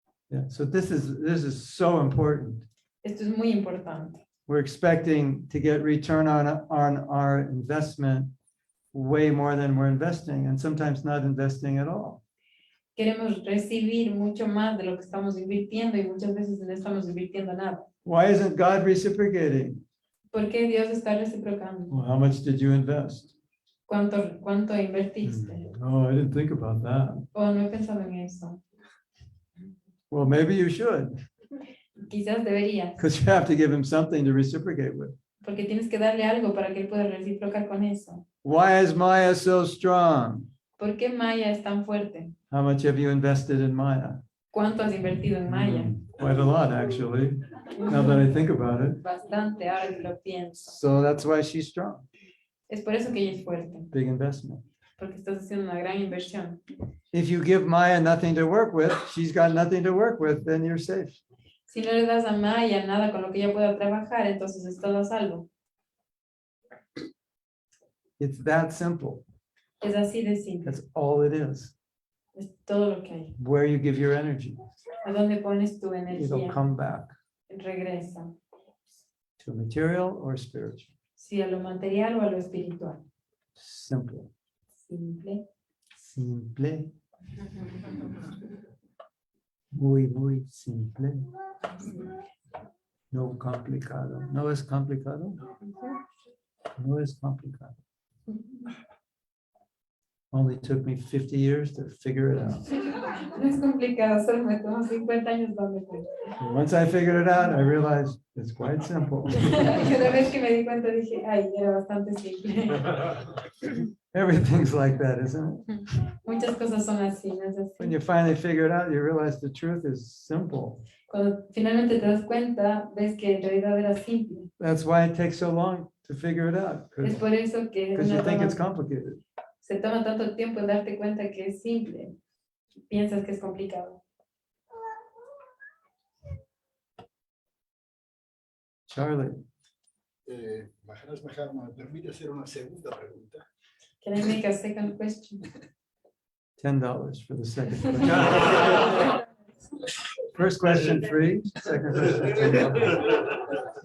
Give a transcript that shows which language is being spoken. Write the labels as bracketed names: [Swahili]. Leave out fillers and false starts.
[English] Yeah, so this is so important. [Spanish] Esto es muy importante. [English] We're expecting to get return on our investment way more than we're investing, and sometimes not investing at all. [Spanish] Queremos recibir mucho más de lo que estamos invirtiendo y muchas veces no estamos invirtiendo nada. [English] Why isn't God reciprocating? [Spanish] ¿Por qué Dios está reciprocando? [English] Well, how much did you invest? [Spanish] ¿Cuánto invertiste? [English] Oh, I didn't think about that. [Spanish] Oh, no he pensado en eso. [English] Well, maybe you should, [Spanish] Quizás deberías, [English] because you have to give him something to reciprocate with. [Spanish] porque tienes que darle algo para que él pueda reciprocar con eso. [English] Why is Maya so strong? [Spanish] ¿Por qué Maya es tan fuerte? [English] How much have you invested in Maya? [Spanish] ¿Cuánto has invertido en Maya? [English] Quite a lot, actually, now that I think about it. [Spanish] Bastante, ahora que lo pienso. [English] So that's why she's strong. [Spanish] Es por eso que ella es fuerte, [English] Big investment. [Spanish] porque estás haciendo una gran inversión. [English] If you give Maya nothing to work with, she's got nothing to work with, then you're safe. [Spanish] Si no le das a Maya nada con lo que ella pueda trabajar, entonces estás a salvo. [English] It's that simple. [Spanish] Es así de simple. [English] That's all it is. [Spanish] Es todo lo que hay. [English] Where you give your energy, [Spanish] ¿A dónde pones tu [English] it'll [Spanish] energía? [English] come back [Spanish] Regresa. [English] to material or spiritual. [Spanish] Si a lo material o a lo espiritual. [English] Simple. [Spanish] Simple. [English] Simple. [Spanish] Muy, muy simple. No complicado. No es complicado. No es complicado. [English] Only took me 50 years to figure it out. [Spanish] No es complicado, solo me tomó 50 años darme cuenta. [English] And once I figured it out, I realized it's quite simple. [Spanish] Cada vez que me di cuenta dije, ay, era bastante simple. [English] Everything's like that, isn't it? [Spanish] Muchas cosas son así, ¿no es así? [English] When you finally figure it out, you realize the truth is simple. [Spanish] Cuando finalmente te das cuenta, ves que en realidad era simple. [English] That's why it takes so long to figure it out, [Spanish] Es por eso que [English] because you [Spanish] uno [English] think it's [Spanish] toma- [English] complicated. [Spanish] se toma tanto tiempo en darte cuenta que es simple. Piensas que es complicado. [English] Charlie, [Spanish] Maharaj Mahatma, ¿me permite hacer una segunda pregunta? [English] Can I make a second question? $10 for the second question. First question free, second question $10.